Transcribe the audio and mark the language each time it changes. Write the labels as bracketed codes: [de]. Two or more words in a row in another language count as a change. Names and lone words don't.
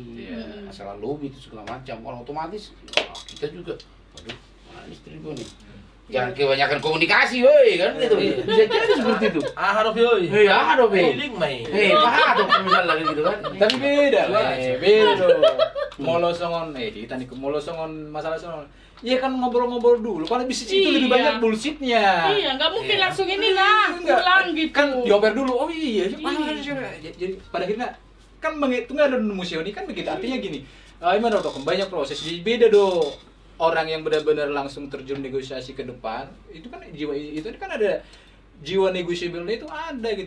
[id] Iya. masalah lobby itu segala macam. Kalau otomatis wah, kita juga, waduh, mana istri gue nih. Jangan kebanyakan komunikasi, woi kan gitu. Iya. Bisa jadi seperti itu. Harap yoi. Iya, ada be. Link mai. Paham dong misalnya gitu kan. tapi beda lah, beda dong. [bbc] Molo songon, [id] kita nih [bbc] molo songon [id] masalah songon. Iya kan ngobrol-ngobrol dulu. Kalau bisnis itu lebih Iya. banyak bullshitnya. Iya, nggak mungkin Iya. langsung inilah Enggak, pulang gitu. Kan dioper dulu. Oh iya, Iya. jadi pada akhirnya kan menghitungnya ada museoni kan begitu. Artinya gini, gimana dok? Banyak proses. Jadi beda do. Orang yang benar-benar langsung terjun negosiasi ke depan, itu kan jiwa itu kan ada jiwa negosiabelnya itu ada gitu.